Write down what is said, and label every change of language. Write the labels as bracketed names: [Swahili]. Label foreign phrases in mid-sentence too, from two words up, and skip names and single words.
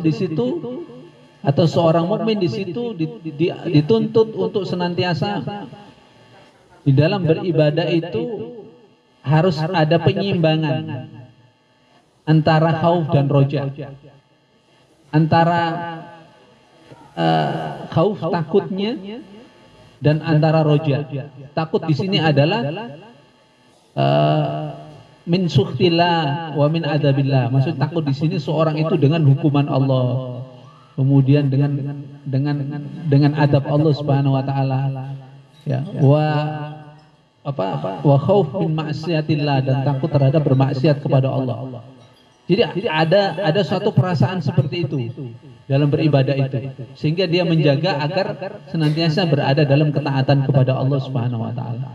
[Indonesian] di situ atau seorang mukmin di situ dituntut untuk senantiasa di dalam beribadah itu harus ada penyimbangan antara khauf dan roja, antara khauf takutnya dan antara roja. Takut di sini adalah [Arabic] من سخط الله ومن عذاب الله. [Indonesian] Maksud takut di sini seorang itu dengan hukuman Allah, kemudian dengan adab Allah [Arabic] سبحانه وتعالى. [Indonesian] Ya, [Arabic] وخوف من معصية الله, [Indonesian] dan takut terhadap bermaksiat kepada Allah. Jadi ada suatu perasaan seperti itu dalam beribadah itu, sehingga dia menjaga agar senantiasa berada dalam ketaatan kepada Allah [Arabic] سبحانه وتعالى.